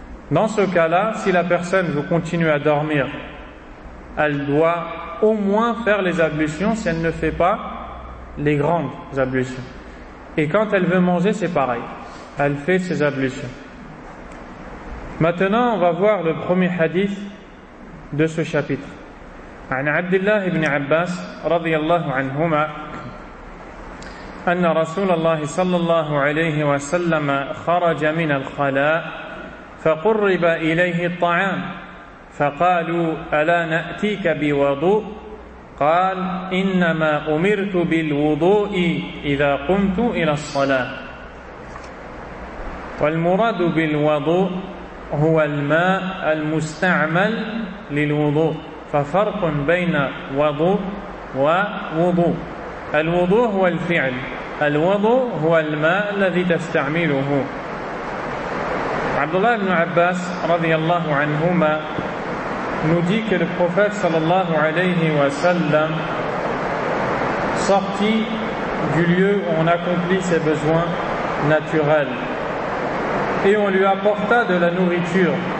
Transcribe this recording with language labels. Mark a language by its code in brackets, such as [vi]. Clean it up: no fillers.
[fr] Dans ce cas-là, si la personne veut continuer à dormir, elle doit au moins faire les ablutions, si elle ne fait pas les grandes ablutions. Et quand elle veut manger, c'est pareil, elle fait ses ablutions. Maintenant, on va voir le premier hadith de ce chapitre. [ar] An Abdullah ibn Abbas radiyallahu anhuma أن رسول الله صلى الله عليه وسلم خرج من الخلاء فقرب إليه الطعام فقالوا ألا نأتيك بوضوء؟ قال إنما أمرت بالوضوء إذا قمت إلى الصلاة. والمراد بالوضوء هو الماء المستعمل للوضوء، ففرق بين وضوء ووضوء. الوضوء هو الفعل، الوضوء هو الماء الذي تستعمله. عبد الله بن عباس رضي الله عنهما نديك للبروفيت صلى الله عليه وسلم [fr] sorti du lieu où on accomplit ses besoins naturels, et on lui apporta de la nourriture